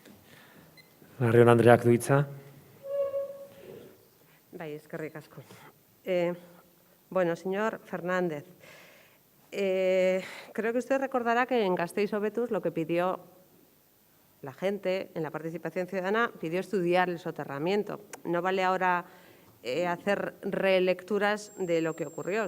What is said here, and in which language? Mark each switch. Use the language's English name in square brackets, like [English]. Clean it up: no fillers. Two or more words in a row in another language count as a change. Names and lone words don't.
[Basque] Larrion Andreak du hitza. Bai, eskerrik asko. [Spanish] Bueno, señor Fernández, creo que usted recordará que en Gasteiz-Obetus lo que pidió la gente en la participación ciudadana, pidió estudiar el soterramiento. No vale ahora hacer relecturas de lo que ocurrió.